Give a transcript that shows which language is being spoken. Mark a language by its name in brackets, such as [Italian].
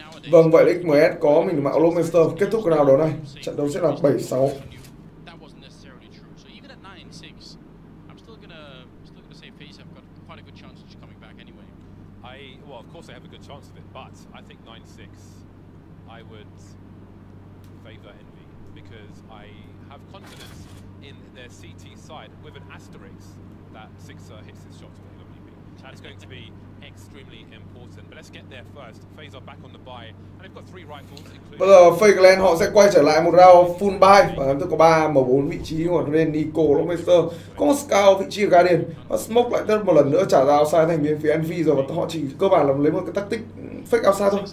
[Vietnamese] Vâng, vậy XMS có mình mạo Lobster kết thúc round đấu này. Trận đấu sẽ là 7-6. [English] That wasn't necessarily true. So even at 9-6, I'm still gonna say Faze have got quite a good chance of coming back anyway. Well, of course they have a good chance of it, but I think 9-6, I would favour Envy because I have confidence in their CT side with an asterisk that Sixer hits his shots with AWP. That's going to be extremely important. But let's get there first. Faze are back on the buy, and they've got 3 rifles, including... [Vietnamese] Bây giờ Faze họ sẽ quay trở lại một round full buy và tôi có 3 M4 vị trí của Ren, Nico, Lobster, có một scout vị trí của Guardian và smoke lại tất một lần nữa trả ra outside thành viên phía Envy rồi, và họ chỉ cơ bản là lấy một cái tactic fake outside thôi.